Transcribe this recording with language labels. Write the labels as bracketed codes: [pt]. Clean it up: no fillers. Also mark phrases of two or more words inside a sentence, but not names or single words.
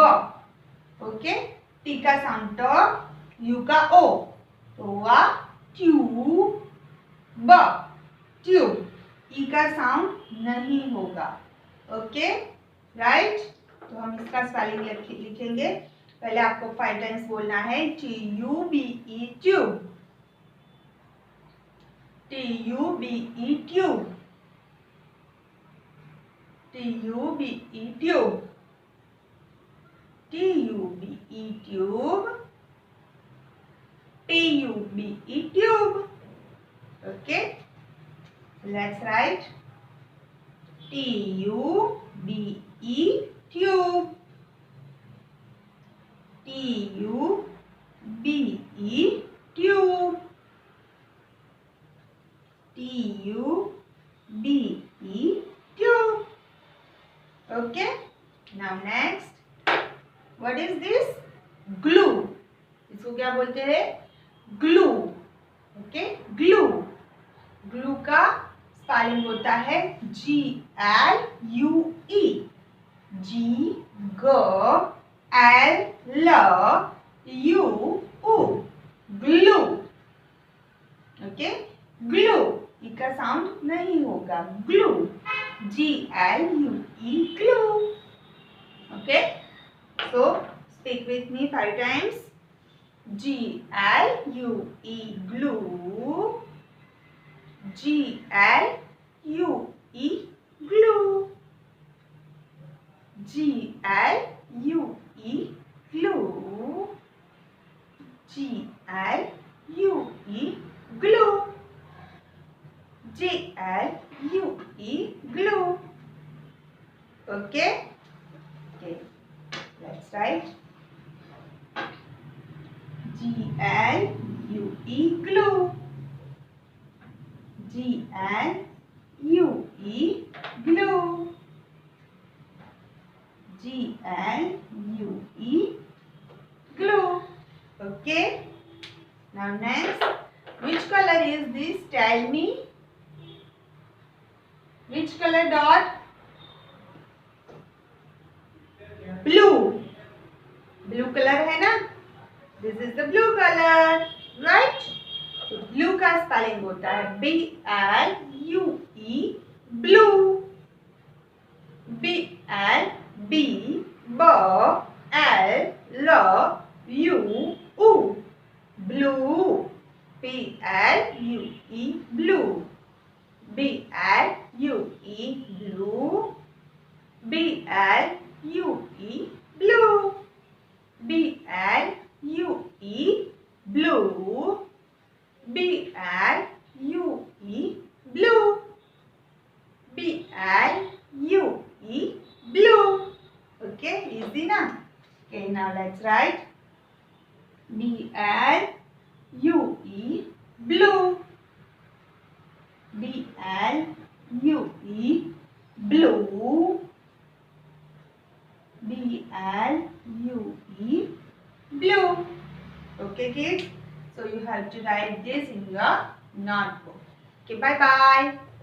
[hi] ओके, टी का साउंड ट, यू का ओ, तो हुआ ट्यूब. ट्यूब. ई का साउंड नहीं होगा. [en] okay, right? [hi] तो हम इसका स्पेलिंग लिखेंगे. पहले आपको 5 टाइम्स बोलना है TUBE, ट्यूब. [en] T-U-B-E, tube. T-U-B-E, tube. T-U-B-E, tube. T-U-B-E, tube. Okay. Let's write T-U-B-E, tube. T-U-B-E, tube. T-U-B-E, tube. Okay. Now next, what is this? Glue. [hi] इसको क्या बोलते हैं? [en] Glue. Okay. Glue. Glue [hi] का स्पेलिंग होता है [en] G-L-U-E. G-G-L-L-U-U. Glue. Okay. Glue. [hi] इसका साउंड नहीं होगा. [en] Glue. G-L-U-E. Glue. Okay. So speak with me 5 times. G-L-U-E. Glue. G-L-U-E. Glue. G-L-U-E. Glue. G-L-U-E. Glue. G-L-U-E. Glue. Okay. Okay. Let's write G-L-U-E. Glue. G-L-U-E. Glue. G-L-U-E. Glue. Okay. Now next, which color is this? Tell me. Which color dot? Blue. Blue color [hi] है ना? [en] This is the blue color, right? [hi] तो blue का स्पेलिंग होता है B-L-U-E. [en] Blue. B-L-B-B-L-L-U-U. Blue. B-L-U-E. Blue. B-L-U-E. Blue. B-L-U-E. Blue. B-L-U-E. Blue. B-L-U-E. Blue. B-L-U-E. Blue. Okay, easy na? Okay, now let's write B-L-U-E. Blue. B-L-U-E. Blue. B-L-U-E. Blue. Okay, kids? So you have to write this in your notebook. Okay, bye-bye.